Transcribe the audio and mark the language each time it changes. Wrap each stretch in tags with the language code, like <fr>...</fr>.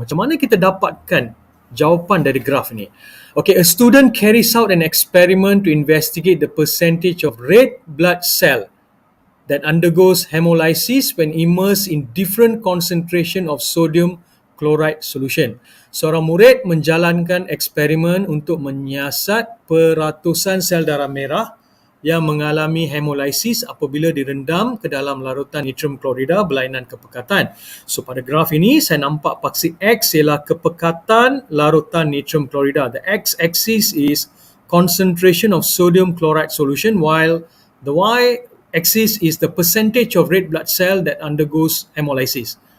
<ms>Macam mana kita dapatkan jawapan dari graf ni?</ms> <en>Okay, a student carries out an experiment to investigate the percentage of red blood cell that undergoes hemolysis when immersed in different concentration of sodium chloride solution.</en> <ms>Seorang murid menjalankan eksperimen untuk menyiasat peratusan sel darah merah yang mengalami hemolysis apabila direndam ke dalam larutan natrium klorida berlainan kepekatan. So pada graf ini saya nampak paksi X ialah kepekatan larutan natrium klorida.</ms> <en>The X-axis is concentration of sodium chloride solution while the Y-axis is the percentage of red blood cell that undergoes hemolysis.</en>